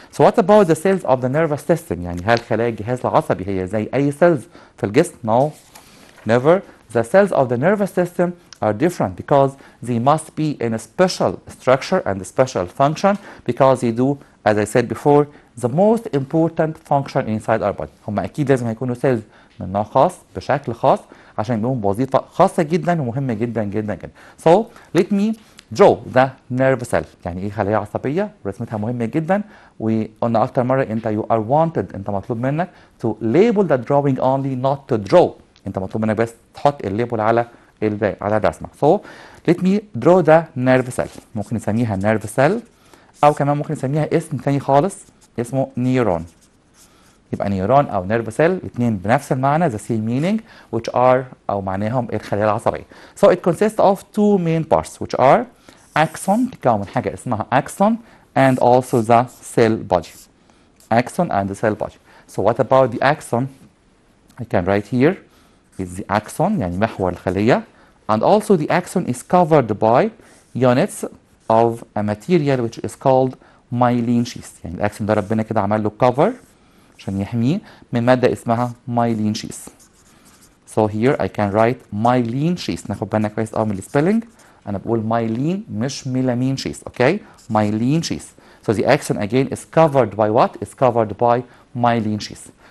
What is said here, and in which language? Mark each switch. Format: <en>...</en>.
<en>So what about the cells of the nervous system?</en> <ar>يعني هل خلايا الجهاز العصبي هي زي أي cells في الجسم؟</ar> <en>No, never. The cells of the nervous system are different because they must be in a special structure and a special function because they do, as I said before, the most important function inside our body.</en> <ar>هم أكيد لازم هيكونوا cells من نوع خاص بشكل خاص عشان يقوموا بوظيفة خاصة جدا ومهمة جدا جدا جدا.</ar> <en>So let me draw the nerve cell.</en> <ar>يعني ايه خلايا عصبية، رسمتها مهمة جدا، وقلنا أكتر مرة أنت</ar> <en>you are wanted،</en> <ar>أنت مطلوب منك</ar> <en>to label the drawing only not to draw.</en> <ar>أنت مطلوب منك بس تحط الليبل على الرسمة.</ar> <en>So let me draw the nerve cell.</en> <ar>ممكن نسميها nerve cell أو كمان ممكن نسميها اسم ثاني خالص اسمه نيورون. يبقى نيورون او نيرف سيل الاثنين بنفس المعنى</ar> <en>the same meaning which are</en> <ar>او معناهم الخلايا العصبيه.</ar> <en>So it consists of two main parts which are axon،</en> <ar>تكون حاجه اسمها</ar> <en>axon and also the cell body. Axon and the cell body. So what about the axon? I can write here is the axon</en> <ar>يعني محور الخليه,</ar> <en>and also the axon is covered by units of a material which is called myelin sheath.</en> <ar>يعني الاكسون ده ربنا كده عمل له cover عشان يحميه من مادة اسمها myelin sheath.</ar> <en>So here I can write myelin sheath.</en> <ar>ناخد بالنا كويس قوي من السبيلنج. أنا بقول myelin مش ميلامين sheath.</ar> <en>Okay? myelin sheath. So the axon again is covered by what? It's covered by myelin sheath.</en>